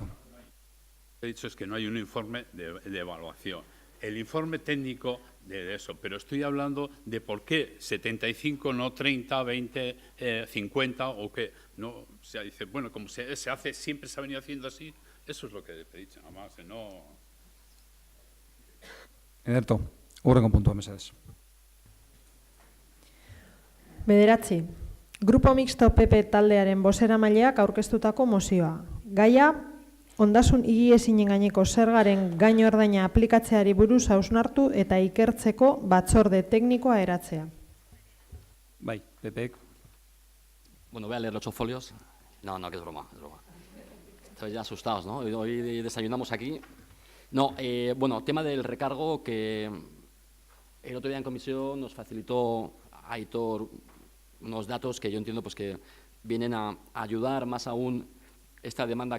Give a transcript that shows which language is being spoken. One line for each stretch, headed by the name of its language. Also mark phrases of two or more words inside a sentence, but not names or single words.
Spanish: Lo que he dicho es que no hay un informe de evaluación. El informe técnico de eso, pero estoy hablando de por qué 75, no 30, 20, 50 o qué. No, o sea, dice, como se hace, siempre se ha venido haciendo así, eso es lo que he dicho, nada más, no...
Basque: Ederto, hurrengo puntua mesedez. Bederatzi. Grupo Mixto PP taldearen bozeramaileak aurkeztutako mozioa. Gaia, ondasun higiezinen gaineko zergaren gain ordaina aplikatzeari buruz hausnartu eta ikertzeko batzorde teknikoa eratzea. Bai, Pepek.
Spanish: Bueno, voy a leer los 8 folios. No, que es broma, es broma. Estáis ya asustados, ¿no? Hoy desayunamos aquí. No, bueno, tema del recargo, que el otro día en comisión nos facilitó Aitor unos datos que yo entiendo pues que vienen a ayudar más aún esta demanda